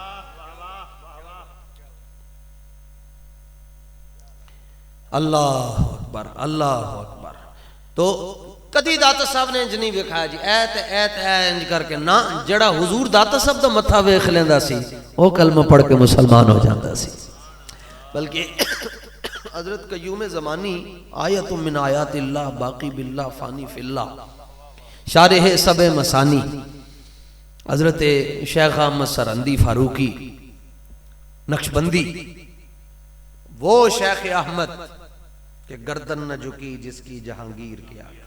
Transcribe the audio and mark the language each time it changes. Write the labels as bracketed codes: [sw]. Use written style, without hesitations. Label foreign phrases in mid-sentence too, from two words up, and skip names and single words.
[ar] اللہ اکبر اللہ اکبر۔ [pa] تو کدی داتا صاحب نے انج نہیں وکھایا جی ایت انج کر کے نہ، جڑا حضور داتا صاحب دا متھا ویکھ لیندا سی وہ کلمہ پڑھ کے مسلمان ہو جاندا سی۔ [ur] بلکہ حضرت قیوم زمانی [ar] آیت من آیات اللہ باقی باللہ فانی فی اللہ، [ur] شارح سب مسانی حضرت شیخ احمد سرہندی فاروقی نقشبندی، وہ شیخ احمد کہ گردن نہ جھکی جس کی جہانگیر کیا۔